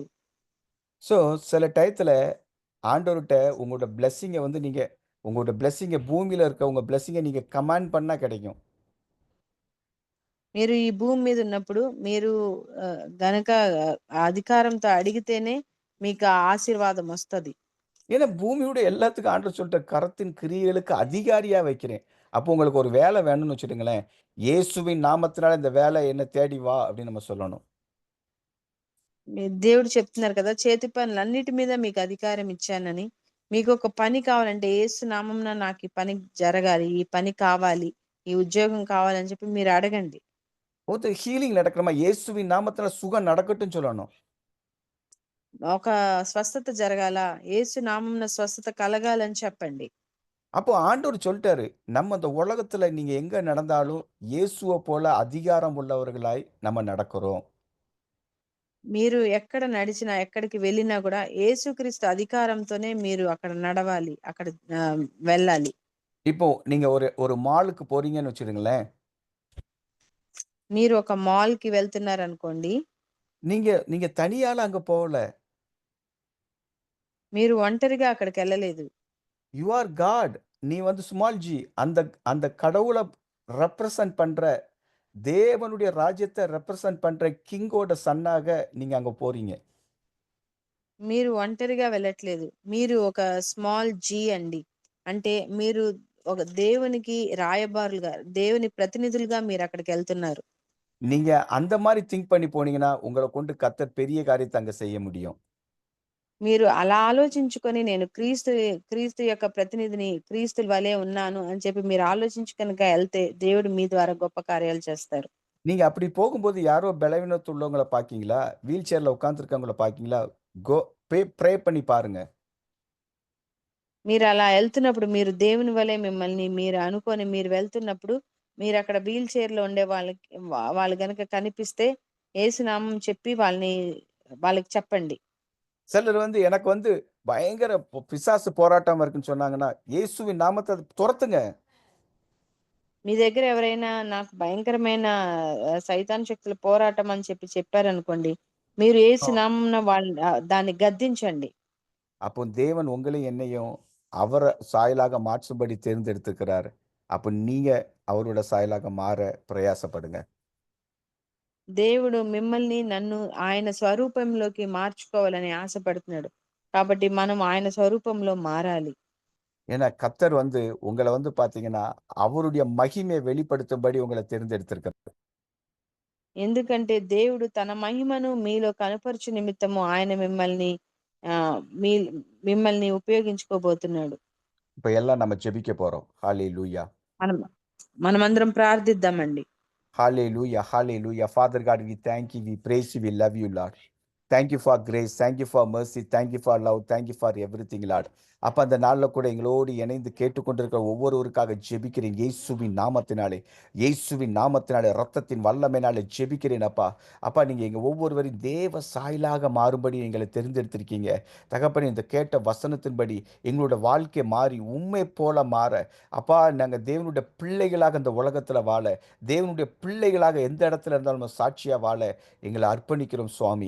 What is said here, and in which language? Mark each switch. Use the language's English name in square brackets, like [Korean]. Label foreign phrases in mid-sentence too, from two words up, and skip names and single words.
[Tamil] ஸோ சில டயத்துல ஆண்டவர்ட்ட உங்களோட பிளெஸ்ஸிங்க வந்து நீங்க உங்களோட பிளெஸ்ஸிங்க பூமியில இருக்க உங்க பிளெஸ்ஸிங்க நீங்க கமாண்ட் பண்ணா கிடைக்கும். [Telugu] మీరు ఈ భూమి మీద ఉన్నప్పుడు మీరు గనక అధికారంతో అడిగితేనే మీకు ఆ ఆశీర్వాదం వస్తది. [Tamil] ஏன்னா பூமியோட எல்லாத்துக்கும் ஆண்டவர் சொல்லிட்டார், "கரத்தின் கிரியைகளுக்கு அதிகாரியா வைக்கிறேன்." அப்போ உங்களுக்கு ஒரு வேலை வேணும்னு வச்சுக்கங்களேன், "இயேசுவின் நாமத்தினால இந்த வேலை என்ன தேடி வா" அப்படின்னு நம்ம சொல்லணும். [Telugu] దేవుడు చెప్తున్నారు కదా, చేతి పనులన్నిటి మీద మీకు అధికారం ఇచ్చానని. మీకొక పని కావాలంటే యేసు నామమున నాకు ఈ పని జరగాలి, ఈ పని కావాలి, ఈ ఉద్యోగం కావాలని చెప్పి మీరు అడగండి. [Tamil] ஒருத்தர் ஹீலிங் நடக்கிறமா, இயேசுவின் நாமத்தினால சுகம் நடக்கட்டும்னு சொல்லணும். [Telugu] ఒక స్వస్థత జరగాల, యేసు నామమున స్వస్థత కలగాలని చెప్పండి. [Tamil] அப்போ ஆண்டவர் சொல்லிட்டாரு, நம்ம இந்த உலகத்துல நீங்க எங்க நடந்தாலும் இயேசுவ போல அதிகாரம் உள்ளவர்களாய் நம்ம நடக்கிறோம். [Telugu] మీరు ఎక్కడ నడిచినా, ఎక్కడికి వెళ్ళినా కూడా యేసుక్రీస్తు అధికారంతోనే మీరు అక్కడ నడవాలి. అక్కడ వెళ్ళాలి. [Tamil] இப்போ நீங்க ஒரு ஒரு மாலுக்கு போறீங்கன்னு வச்சுடுங்களேன். [Telugu] మీరు ఒక మాల్‌కి వెళ్తున్నారనుకోండి. [Tamil] நீங்க நீங்க தனியால அங்க போகல. [Telugu] మీరు ఒంటరిగా అక్కడికెళ్ళలేదు. [English] You are God. [Tamil] நீ வந்து [English] small G. [Tamil] அந்த அந்த கடவுள ரெப்ரசன்ட் பண்ற, தேவனுடைய ராஜ்யத்த ரெப்ரசன்ட் பண்ற கிங்கோட சன்னாக நீங்க அங்க போறீங்க. [Telugu] మీరు ఒంటరిగా వెళ్ళట్లేదు. మీరు ఒక [English] small G [Telugu] అండి. అంటే మీరు ఒక దేవునికి రాయబారులుగా, దేవుని ప్రతినిధులుగా మీరక్కడికెళ్తున్నారు. [Tamil] நீங்க அந்த மாரி திங்க் பண்ணி போனீங்கன்னா, உங்கள கொண்டு கர்த்தர் பெரிய காரியத்த அங்க செய்ய முடியும். [Telugu] మీరు అలా ఆలోచించుకొని నేను క్రీస్తు యొక్క ప్రతినిధిని, క్రీస్తు వలే ఉన్నాను అని చెప్పి మీరు ఆలోచించి కనుక ఎళ్తే దేవుడు మీ ద్వారా గొప్ప కార్యాలు చేస్తారు. [Tamil] நீங்க அப்படி போகும்போது யாரோ பலவீனத்து உள்ளவங்கள பார்க்கீங்களா? வீல் சேர்ல உட்கார்ந்திருக்கவங்கள பார்க்கீங்களா? [English] go pray [Tamil] பண்ணி பாருங்க. [Telugu] మీరు అలా ఎళ్తున్నప్పుడు మీరు దేవుని వలె మిమ్మల్ని మీరు అనుకోని మీరు వెళ్తున్నప్పుడు మీరక్కడ వీల్ చైర్‌లో ఉండే వాళ్ళు గనక కనిపిస్తే యేసు నామం చెప్పి వాళ్ళకి చెప్పండి. [Tamil] சிலர் வந்து எனக்கு வந்து பயங்கர பிசாசு போராட்டமா இருக்குன்னு சொன்னாங்கன்னா, இயேசுவின் நாமத்த தொரத்துங்க. [Telugu] మీ దగ్గర ఎవరైనా నాకు భయంకరమైన సైతాను శక్తుల పోరాటం అని చెప్పి చెప్పారనుకోండి. మీరు యేసు నామమున దాన్ని గద్దించండి. [Tamil] அப்போ தேவன் உங்களையும் என்னையும் அவர சாயலாக மாற்றும்படி தேர்ந்தெடுத்திருக்கிறார். அப்ப நீங்க அவரோட சாயலாக மாற பிரயாசப்படுங்க. [Telugu] దేవుడు మిమ్మల్ని, నన్ను ఆయన స్వరూపంలోకి మార్చుకోవాలని ఆశపడుతున్నాడు. కాబట్టి మనం ఆయన స్వరూపంలో మారాలి. [Tamil] ஏன்னா கர்த்தர் வந்து உங்கள வந்து பார்த்தீங்கன்னா, அவருடைய மகிமையை வெளிப்படுத்தும்படி உங்கள தேர்ந்தெடுத்திருக்கிறார். [Telugu] ఎందుకంటే దేవుడు తన మహిమను మీలో కనపరచు నిమిత్తము ఆయన మిమ్మల్ని ఆ మీ మిమ్మల్ని ఉపయోగించుకోబోతున్నాడు. [Tamil] இப்போ எல்லாம் நம்ம ஜெபிக்க போறோம். ஹalleluya. [Telugu] మనం మనమందరం ప్రార్థిద్దామండి. [English] Hallelujah. Hallelujah. Father God, we thank you. We praise you. We love you, Lord. Thank you for grace. Thank you for mercy. Thank you for love. Thank you for everything, Lord. [Tamil] அப்ப அந்த நாள்ல கூட எங்களோடு இணைந்து கேட்டுக்கொண்டிருக்கிற ஒவ்வொருவருக்காக ஜெபிக்கிறேன். இயேசுவின் நாமத்தினாலே ரத்தத்தின் வல்லமையினாலே ஜெபிக்கிறேன் அப்பா. அப்பா, நீங்க எங்க ஒவ்வொருவரையும் தேவ சாயலாக மாறும்படி எங்களை தெரிந்தெடுத்திருக்கீங்க. தகப்பனே, இந்த கேட்ட வசனத்தின்படி எங்களோட வாழ்க்கை மாறி உண்மை போல மாற, அப்பா, நாங்க தேவனுடைய பிள்ளைகளாக இந்த உலகத்துல வாழ, தேவனுடைய பிள்ளைகளாக எந்த இடத்துல இருந்தாலும் சாட்சியா வாழ எங்களை அர்ப்பணிக்கிறோம் சுவாமி.